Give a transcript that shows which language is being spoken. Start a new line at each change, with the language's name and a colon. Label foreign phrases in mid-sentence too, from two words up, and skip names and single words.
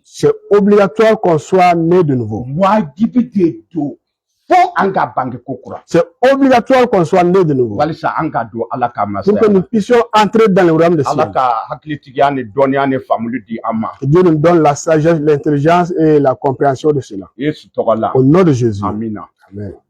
French: c'est obligatoire qu'on soit né de nouveau.
Bambara: Wajibi de don fo an ka bange ko kura.
French: C'est obligatoire qu'on soit né de nouveau.
Bambara: Walisa an ka don Ala ka masaya.
French: Pour que nous puissions entrer dans le royaume des cieux.
Bambara: Ala ka hakilitigiya ni dɔnniya ni faamuli di an ma.
French: Dieu nous donne la sagesse, l'intelligence et la compréhension de cela.
Bambara: Yesu tɔgɔ la.
French: Au nom de Jésus.
Bambara: Amina.
French: Amen.